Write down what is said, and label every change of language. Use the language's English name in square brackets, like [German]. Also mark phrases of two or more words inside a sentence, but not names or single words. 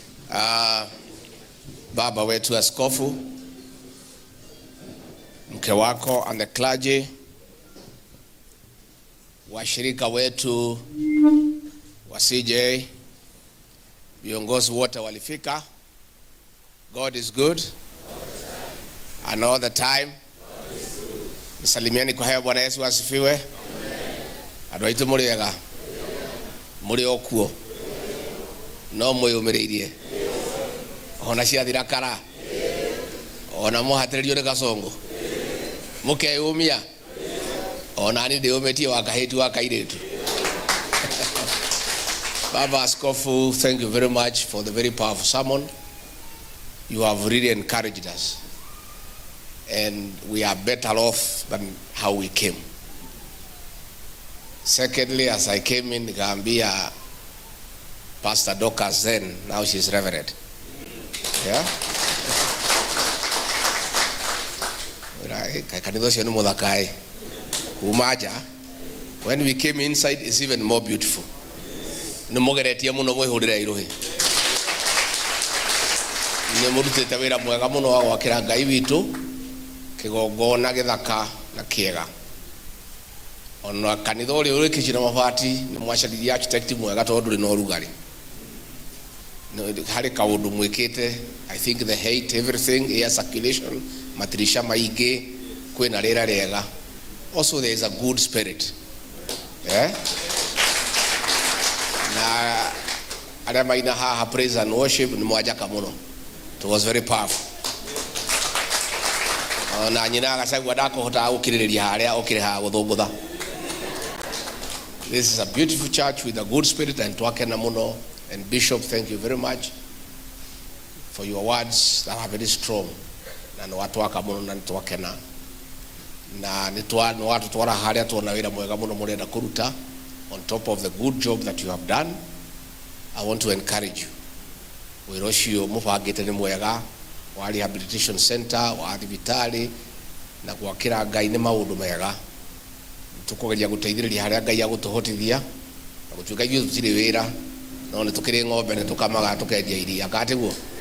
[Swahili] Baba wetu askofu, mke wako [English] and the clergy, [Swahili] washirika wetu wa CJ, viongozi wote walifika. [English] God is good and all the time. [Swahili] Salimiani kwa haya. Bwana Yesu asifiwe. [Kikuyu] Andũ aitũ mũrĩega, mũrĩ okuo no mwĩyũmĩrĩirie, ona ciathira kara, ona mũhatĩrĩrio nĩ gacongo, mũkeyũmia, ona ni ndĩyũmĩtie wakahĩti wakairĩtu. [Swahili] Baba Askofu, [English] thank you very much for the very powerful sermon. You have really encouraged us, and we are better off than how we came. Secondly, as I came in, nikaambia Pastor Dorcas then, now she's Reverend. Yeah? When we came inside, it's even more beautiful. [Kikuyu] Nĩmũgeretie mũno mwĩhũrĩre iruhi. Nĩmũrutĩte wĩra mwega mũno wa gwakĩra Ngai witũ kĩgongona gĩthaka na kĩega. Ona kanitha ũrĩa ũrĩkĩcie na mabati nĩmwacaririe architect mwega tondũ ndũrĩ na ũrugarĩ. Harĩ kaũndũ mwĩkĩte, [English] I think the height, everything, air circulation, [Kikuyu] matirisha maingĩ, kwĩna rĩera rĩega. [English] Also there is a good spirit. Yeah? [Kikuyu] Na arĩa maina haha [English] praise and worship [Kikuyu] nĩ mwajaka mũno. [English] It was very powerful. [Kikuyu] Na nyina agacagua ndakũhota gũkirĩrĩria harĩa okĩre haha gũthũngũtha. [English] This is a beautiful church with a good spirit and [Kikuyu] twakena mũno. [English] And Bishop, thank you very much for your words that are very strong. [Kikuyu] Na nwatwaka mũno na nĩtwakena. Na nĩtwatũ twara harĩa tuona wĩra mwega mũno mũrenda kũruta. [English] On top of the good job that you have done, I want to encourage you. [Kikuyu] Wĩra ũcio mũbangĩte nĩ mwega, wa rehabilitation center, wa thibitarĩ, na gwakĩra Ngai nĩ maũndũ mega. Tũkũgeria gũteithĩrĩria harĩa Ngai agũtũhotithia, na gũtuĩka ithuĩ tũtirĩ wĩra, no nĩ tũkĩrĩ ng'ombe nĩ tũkamaga tũkendia iria katiguo.